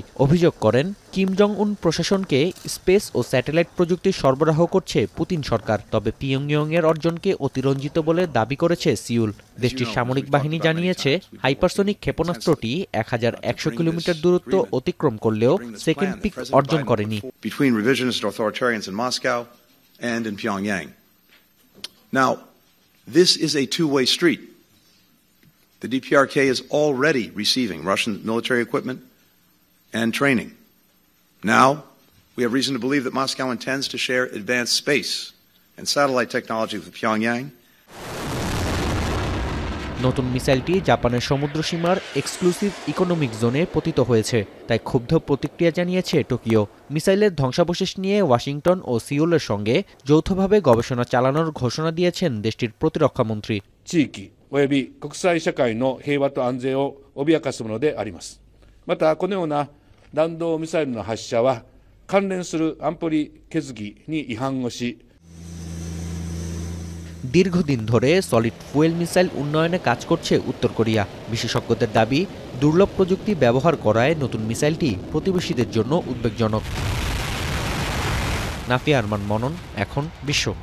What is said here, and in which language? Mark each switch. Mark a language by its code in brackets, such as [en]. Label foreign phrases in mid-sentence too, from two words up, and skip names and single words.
[bn] অভিযোগ করেন, কিম জং উন প্রশাসনকে স্পেস ও স্যাটেলাইট প্রযুক্তি সরবরাহ করছে পুতিন সরকার। তবে পিয়ংইয়ংয়ের অর্জনকে অতিরঞ্জিত বলে দাবি করেছে সিউল। দেশটির সামরিক বাহিনী জানিয়েছে, হাইপারসনিক ক্ষেপণাস্ত্রটি ১১০০ কিলোমিটার দূরত্ব অতিক্রম করলেও সেকেন্ড পিক অর্জন করেনি। [en] Now, this is a two-way street. The DPRK is already receiving Russian military equipment and training. Now, we have reason to believe that Moscow intends to share advanced space and satellite technology with Pyongyang. [bn] নতুন মিসাইলটি জাপানের সমুদ্রসীমার এক্সক্লুসিভ ইকোনমিক জোনে পতিত হয়েছে, তাই ক্ষুব্ধ প্রতিক্রিয়া জানিয়েছে টোকিও। মিসাইলের ধ্বংসাবশেষ নিয়ে ওয়াশিংটন ও সিউলের সঙ্গে যৌথভাবে গবেষণা চালানোর ঘোষণা দিয়েছেন দেশটির প্রতিরক্ষামন্ত্রী। [ja] および国際社会の平和と安全を脅かすものであります。またこのような弾道ミサイルの発射は関連する安保理決議に違反をし、 [bn] দীর্ঘদিন ধরে সলিড ফুয়েল মিসাইল উন্নয়নে কাজ করছে উত্তর কোরিয়া। বিশেষজ্ঞদের দাবি, দুর্লভ প্রযুক্তি ব্যবহার করায় নতুন মিসাইলটি প্রতিবেশীদের জন্য উদ্বেগজনক। নাফিয়া আরমান মনন, এখন বিশ্ব।